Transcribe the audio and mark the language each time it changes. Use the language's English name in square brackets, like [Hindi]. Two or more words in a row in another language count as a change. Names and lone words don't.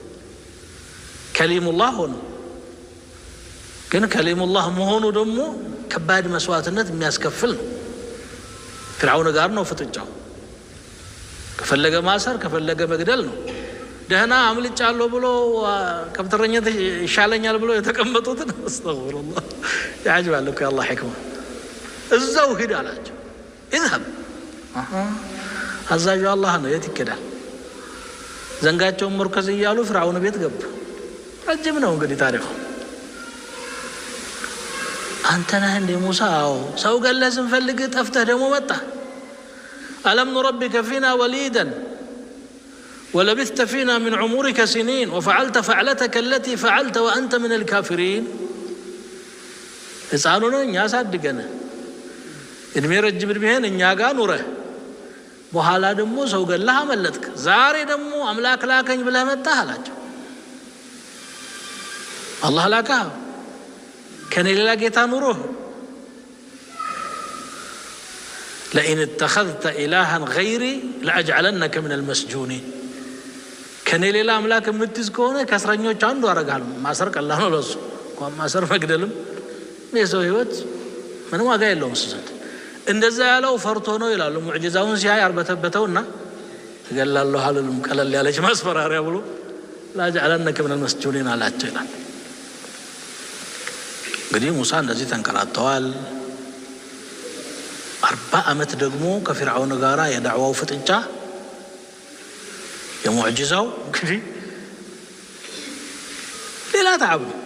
[Amharic] ከሊሙላህ ሆኖ ግን ከሊሙላህ መሆኑ ደግሞ ከባድ መስዋዕትነት የሚያስከፍል ነው። ፍርዓውን ጋር ነው ፍጥጫው። ከፈለገ ማሰር ከፈለገ መግደል ነው። ደህና አምልጫለሁ ብሎ ከብትረኛት ይሻለኛል ብሎ የተቀመጡትን አስተግፍሩላህ ያጅባል እኮ የአላህ ሕክማ። እዛው ሂድ አላቸው። اذهب አዛዡ አላህ ነው። የት ይከዳል? ዘንጋቸውን መርከዝ እያሉ ፍርዓውን ቤት ገቡ። ረጅም ነው እንግዲህ ታሪኩ። አንተ ነህ እንደ ሙሳ? አዎ። ሰው ገለህ ስንፈልግ ጠፍተህ ደግሞ መጣ። [Arabic] ألم نربك فينا وليدا ولبثت فينا من عمرك سنين وفعلت فعلتك التي فعلت وأنت من الكافرين. [Amharic] ሕፃኑን እኛ አሳድገን እድሜ ረጅም እድሜህን እኛ ጋር ኑረህ በኋላ ደግሞ ሰው ገለህ አመለጥክ። ዛሬ ደግሞ አምላክ ላከኝ ብለህ መጣህ አላቸው። አላህ ላከህ? ከኔ ሌላ ጌታ ኑሮህ? [Arabic] لئن اتخذت إلها غيري لأجعلنك من المسجونين. [Amharic] ከኔ ሌላ አምላክ የምትይዝ ከሆነ ከእስረኞች አንዱ አደርግሃለሁ። ማሰር ቀላል ነው ለሱ። እንኳን ማሰር መግደልም የሰው ህይወት ምንም ዋጋ የለውም እሱ ዘንድ። እንደዛ ያለው ፈርቶ ነው ይላሉ። ሙዕጂዛውን ሲያይ አርበተበተውና እገላለሁ አልልም ቀለል ያለች ማስፈራሪያ ብሎ [Arabic] لأجعلنك من المسجونين [Amharic] አላቸው ይላል። እንግዲህ ሙሳ እንደዚህ ተንከራተዋል። 40 ዓመት ደግሞ ከፍርዓውን ጋራ የዳዕዋው ፍጥጫ የሙዕጂዛው እንግዲህ ሌላ ተዓብ።